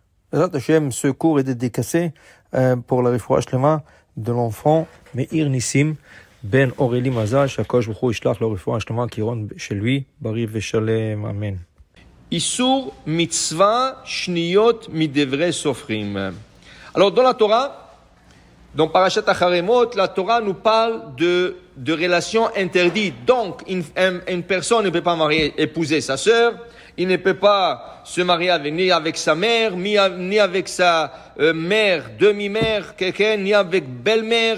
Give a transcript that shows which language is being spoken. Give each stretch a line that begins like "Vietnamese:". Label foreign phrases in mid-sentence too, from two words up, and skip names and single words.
Hebrew: בעזרת השם,
French: ce cours est dédicacé pour la
Hebrew: רפואה שלמה
French: de l'enfant Meir Nissim Ben Aurélie Mazal,
Hebrew: שהקדוש ברוך הוא ישלח לה רפואה שלמה
French: qui rentre chez lui,
Hebrew: בריא ושלם,
French: Amen.
Hebrew: איסור מצוה שניות מדברי סופרים.
French: Alors dans la Torah, dans Parashat Acharemot, la Torah nous parle de relations interdites. Donc une personne ne peut pas épouser sa sœur, il ne peut pas se marier ni avec sa mère, ni avec sa mère, demi-mère, quelqu'un, ni avec belle-mère.